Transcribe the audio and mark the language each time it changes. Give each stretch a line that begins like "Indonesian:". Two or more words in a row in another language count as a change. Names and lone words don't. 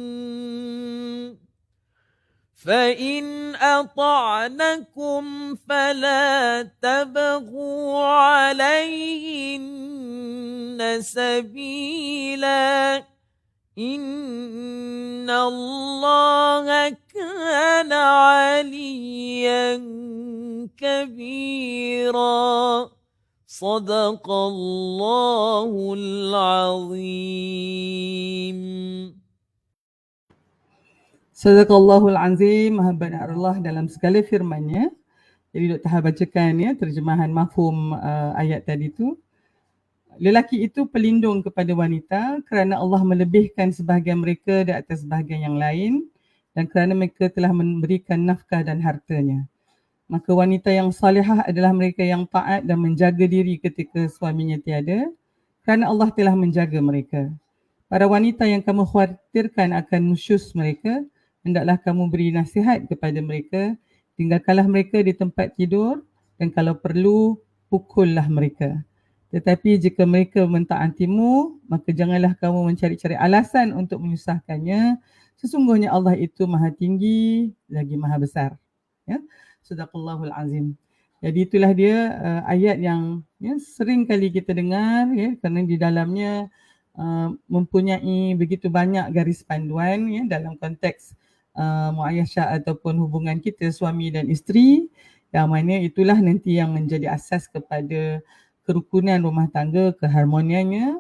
Arabic: فإن أطعنكم فلا تبغوا عليهن سبيلا إن الله كان عليا كبيرا. صدق الله العظيم. صدق الله العظيم.
Malay: Maha benar Allah dalam segala firman-Nya. Jadi Dr. Har bacakan terjemahan mafhum ayat tadi tu. Lelaki itu pelindung kepada wanita kerana Allah melebihkan sebahagian mereka di atas sebahagian yang lain dan kerana mereka telah memberikan nafkah dan hartanya. Maka wanita yang salihah adalah mereka yang taat dan menjaga diri ketika suaminya tiada kerana Allah telah menjaga mereka. Para wanita yang kamu khawatirkan akan nusyus mereka, hendaklah kamu beri nasihat kepada mereka, tinggalkanlah mereka di tempat tidur dan kalau perlu pukullah mereka. Tetapi jika mereka mentaatimu, maka janganlah kamu mencari-cari alasan untuk menyusahkannya. Sesungguhnya Allah itu maha tinggi lagi maha besar.
Arabic: صدق الله العظيم.
Malay: Jadi itulah dia ayat yang sering kali kita dengar kerana di dalamnya mempunyai begitu banyak garis panduan dalam konteks muayyashah ataupun hubungan kita suami dan isteri, yang mana itulah nanti yang menjadi asas kepada kerukunan rumah tangga, keharmoniannya.